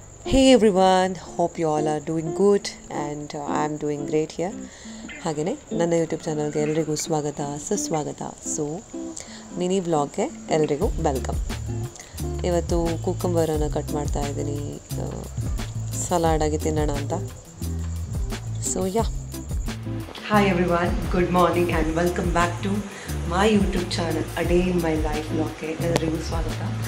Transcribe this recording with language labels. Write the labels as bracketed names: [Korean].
[English] Hey everyone, hope you all are doing good and I'm doing great here. [Kannada] ಹಾಗೆಯೇ ನನ್ನ YouTube ಚಾನಲ್ಗೆ ಎಲ್ರಿಗೂ ಸ್ವಾಗತ ಸುಸ್ವಾಗತ. ಸೊ ಮಿನಿ ವ್ಲಾಗ್ಗೆ ಎಲ್ರಿಗೂ ವೆಲ್ಕಮ್. ಇವತ್ತು ಕುಕ್ಕಂಬರನ್ನು ಕಟ್ ಮಾಡ್ತಾ ಇದ್ದೀನಿ ಸಲಾಡಾಗಿ ತಿನ್ನೋಣ ಅಂತ. [English] so Hi everyone, good morning and welcome back to my YouTube channel, A Day in My Life vlogಗೆ [Kannada] ಎಲ್ರಿಗೂ ಸ್ವಾಗತ.